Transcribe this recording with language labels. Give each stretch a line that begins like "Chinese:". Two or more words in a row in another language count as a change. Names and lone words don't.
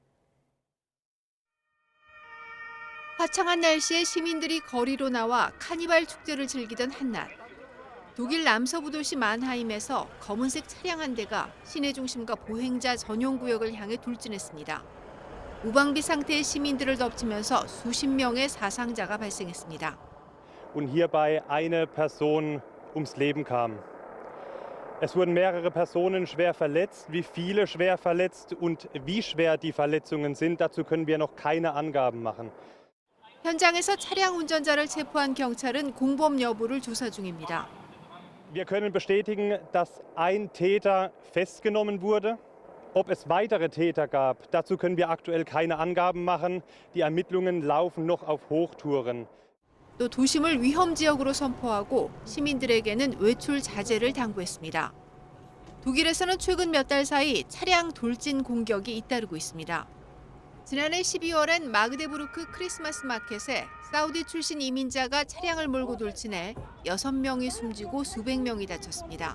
Korean: 화창한 날씨에 시민들이 거리로 나와 카니발 축제를 즐기던 한낮. 독일 남서부 도시 만하임에서 검은색 차량 한 대가 시내 중심과 보행자 전용 구역을 향해 돌진했습니다. 무방비 상태의 시민들을 덮치면서 수십 명의 사상자가 발생했습니다.
German: Und hierbei eine Person ums Leben kam. Es wurden mehrere Personen schwer verletzt. Wie viele schwer verletzt und wie schwer die Verletzungen sind, dazu können wir noch keine Angaben machen.
Korean: 현장에서 차량 운전자를 체포한 경찰은 공범 여부를 조사 중입니다.
German: Wir können bestätigen, dass ein Täter festgenommen wurde. Ob es weitere Täter gab, dazu können wir aktuell keine Angaben machen. Die Ermittlungen laufen noch auf Hochtouren.
Korean: 또 도심을 위험 지역으로 선포하고 시민들에게는 외출 자제를 당부했습니다. 독일에서는 최근 몇 달 사이 차량 돌진 공격이 잇따르고 있습니다. 지난해 12월엔 마그데부르크 크리스마스 마켓에 사우디 출신 이민자가 차량을 몰고 돌진해 6명이 숨지고 수백 명이 다쳤습니다.